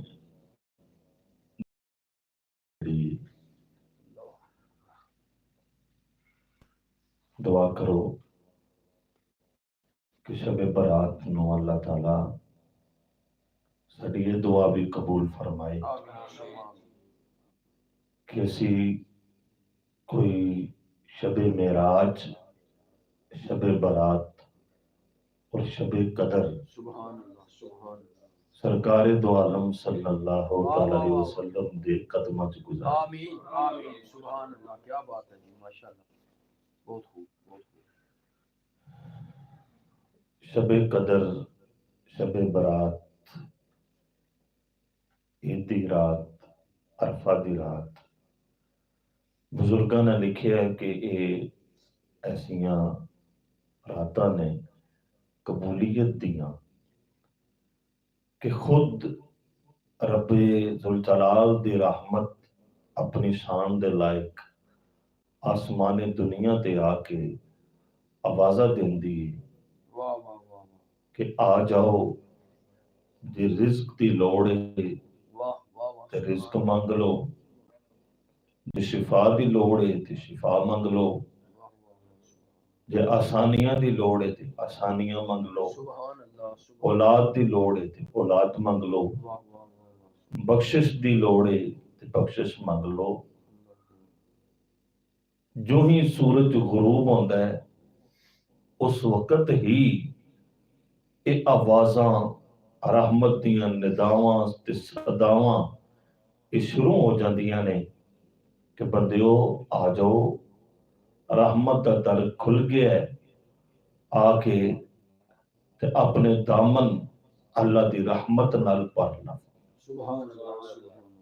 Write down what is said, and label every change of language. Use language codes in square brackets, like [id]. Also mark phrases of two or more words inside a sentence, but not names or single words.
[pa] دعا کرو کہ شب برات نو اللہ تعالی ساری یہ دعا بھی قبول فرمائے کہ اسی کوئی شب معراج شب برات اور شب قدر سرکار دو عالم [ar] صلی اللہ تعالی علیہ وسلم [pa] دے قدماں چ گزار. آمین آمین [ar] سبحان اللہ [pa] کیا بات ہے جی ماشاءاللہ بہت خوب بہت خوب. شب قدر، شب برات، عید دی رات، عرفہ دی رات، بزرگاں نے لکھیا ہے کہ یہ ایسیاں راتاں نے قبولیت دیاں کہ خود رب ذوالجلال دی رحمت اپنی شان دے لائق آسمان دنیا تے آ کے آوازہ دیندی ہے واہ واہ واہ کہ آ جاؤ جی رزق دی لوڑ ہے واہ واہ واہ تے رزق منگ لو، جی شفا دی لوڑ ہے تے شفا منگ لو، جی آسانیاں دی لوڑ ہے تے آسانیاں منگ لو، [ar] سبحان اللہ [pa] اولاد دی لوڑ ہے تے اولاد منگ لو، واہ واہ واہ بخشش دی لوڑ ہے تے بخشش منگ لو. جو ہی سورج غروب ہوتا ہے اس وقت ہی یہ آوازاں رحمت دیاں نداواں تے صداواں یہ شروع ہو جاندیاں نے کہ بندیو آ جاؤ رحمت دا در کھل گیا ہے، آ کے تے اپنے دامن اللہ دی رحمت نال بھرنا. [ar] سبحان اللہ سبحان اللہ.